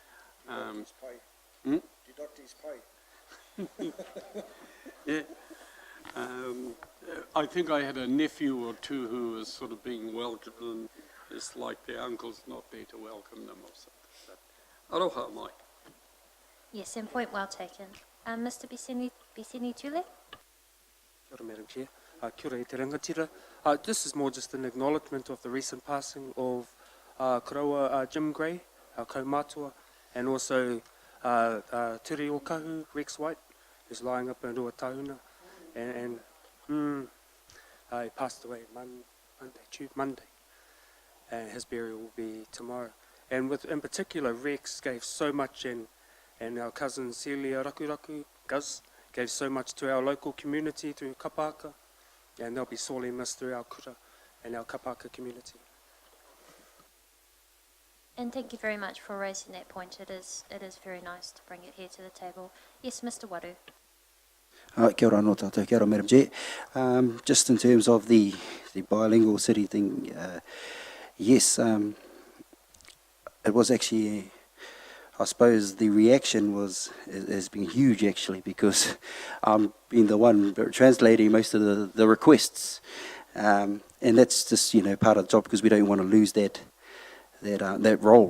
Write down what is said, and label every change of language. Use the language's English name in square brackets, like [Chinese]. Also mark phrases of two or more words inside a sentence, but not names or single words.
[English] Deduct his pay. Yeah. I think I had a nephew or two who was sort of being welcomed, and it's like their uncle's not there to welcome them or something. [Māori] But aroha mai. [English] Yes, and point well taken. Mr. Bisini Tule. [Māori] Kia ora, [English] Madam Chair. [Māori] Kia ora e te rangatira. [English] This is more just an acknowledgement of the recent passing of Karawa Jim Gray, our kaumātua, and also Tere o Kahu, Rex White, who's lying up in Ruatahuna, and he passed away Monday, and his burial will be tomorrow. And in particular, Rex gave so much, and our cousin Celia Rakuraku, Gus, gave so much to our local community through Kapaka, and they'll be sorely missed through our kura and our Kapaka community. And thank you very much for raising that point. It is very nice to bring it here to the table. Yes, Mr. Waru. [Māori] Kia ora anō tātou, kia ora [English] Madam Chair. Just in terms of the bilingual city thing, yes, it was actually, I suppose the reaction has been huge actually, because I'm being the one translating most of the requests, and that's just part of the job, because we don't want to lose that role.